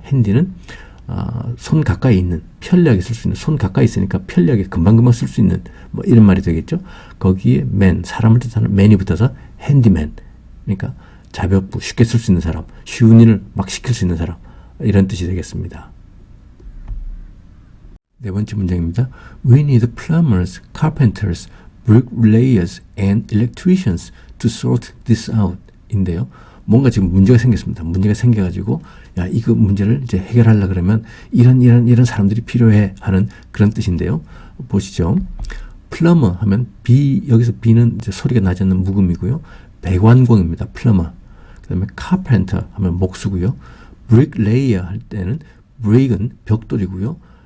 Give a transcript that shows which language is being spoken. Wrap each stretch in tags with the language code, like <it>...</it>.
<ko>핸디는 손 가까이 있는, 편리하게 쓸 수 있는, 손 가까이 있으니까 편리하게 금방금방 쓸 수 있는 뭐 이런 말이 되겠죠. 거기에 man, 사람을 뜻하는 man이 붙어서 핸디맨, 그러니까 자벽부, 쉽게 쓸 수 있는 사람, 쉬운 일을 막 시킬 수 있는 사람 이런 뜻이 되겠습니다. 네 번째 문장입니다.</ko> <en>We need plumbers, carpenters, bricklayers and electricians to sort this out 인데요.</en> <ko>뭔가 지금 문제가 생겼습니다. 문제가 생겨가지고 야 이거 문제를 이제 해결하려 그러면 이런 사람들이 필요해 하는 그런 뜻인데요. 보시죠. 플러머 하면 B, 여기서 B는 이제 소리가 나지 않는 묵음이고요. 배관공입니다. 플러머. 그 다음에 carpenter 하면 목수고요. bricklayer 할 때는 brick은 벽돌이고요.</ko>